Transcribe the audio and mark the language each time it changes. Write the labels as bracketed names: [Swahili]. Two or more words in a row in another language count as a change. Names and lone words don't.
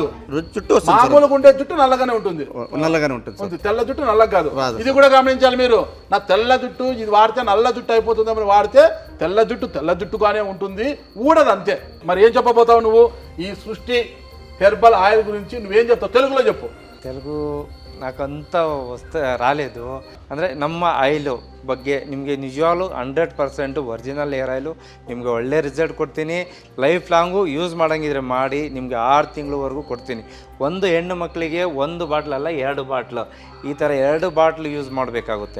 [Telugu] జుట్టు మామూలుగా ఉండే జుట్టు నల్లగానే ఉంటుంది. తెల్ల జుట్టు నల్లగా కాదు. ఇది కూడా గమనించాలి మీరు. నా తెల్ల జుట్టు ఇది వాడితే నల్ల జుట్టు అయిపోతుంది అని వాడితే తెల్ల జుట్టుగానే ఉంటుంది, ఊడదు అంతే. మరి ఏం చెప్పబోతావు నువ్వు ఈ సృష్టి హెర్బల్ ఆయిల్ గురించి? నువ్వేం చెప్తావు? తెలుగులో చెప్పు. తెలుగు నాకంత రాలేదు [Kannada] ಅಂದರೆ ನಮ್ಮ ಆಯಿಲು ಬಗ್ಗೆ ನಿಮಗೆ ನಿಜವಾಗ್ಲೂ 100% [English] original hair oil [Kannada] ನಿಮಗೆ ಒಳ್ಳೆ ರಿಸಲ್ಟ್ ಕೊಡ್ತೀನಿ. [English] life long [Kannada] ಯೂಸ್ ಮಾಡೋಂಗಿದ್ರೆ ಮಾಡಿ, ನಿಮಗೆ 6 ತಿಂಗಳವರೆಗೂ ಕೊಡ್ತೀನಿ. ಒಂದು ಹೆಣ್ಣು ಮಕ್ಕಳಿಗೆ 1 ಬಾಟ್ಲ್ ಅಲ್ಲ 2 ಬಾಟ್ಲು, ಈ ಥರ 2 ಬಾಟ್ಲು ಯೂಸ್ ಮಾಡಬೇಕಾಗುತ್ತೆ.